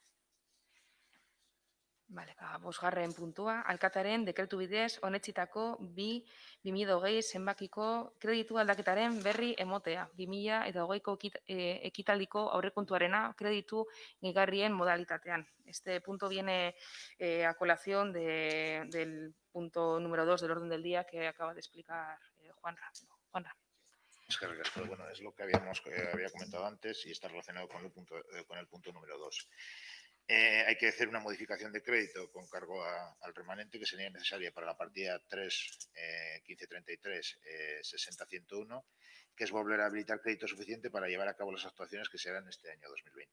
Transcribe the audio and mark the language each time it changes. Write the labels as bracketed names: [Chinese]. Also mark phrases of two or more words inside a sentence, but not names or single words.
[Basque] Vale, bosgarren puntua, alkatearen dekretu bidez onetsitako 2020 zenbakiko kreditu aldaketaren berri emotea. 2020ko ekitaldiko aurrekontuarena kreditu gehigarrien modalitatean. [Spanish] Este punto viene a colación del punto número 2 del orden del día que acaba de explicar Juanra. Bueno, es lo que había comentado antes y está relacionado con el punto número 2. Hay que hacer una modificación de crédito con cargo al remanente que sería necesaria para la partida 3.1533 60.101, que es volver a habilitar crédito suficiente para llevar a cabo las actuaciones que se harán este año 2020.